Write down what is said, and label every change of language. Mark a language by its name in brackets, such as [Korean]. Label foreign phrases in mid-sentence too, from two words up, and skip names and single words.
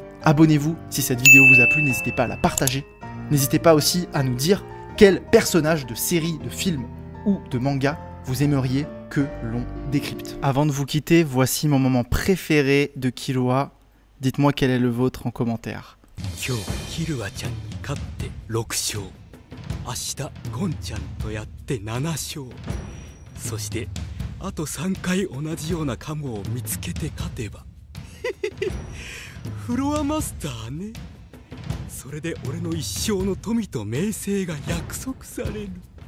[French] Abonnez-vous si cette vidéo vous a plu, n'hésitez pas à la partager. N'hésitez pas aussi à nous dire quel personnage de série, de film ou de manga vous aimeriez que l'on décrypte. Avant de vous quitter, voici mon moment préféré de Killua. Dites-moi quel est le vôtre en commentaire. [Japanese] 明日ゴンちゃんとやって7勝そしてあと3回同じようなカモを見つけて勝てばフロアマスターねそれで俺の一生の富と名声が約束される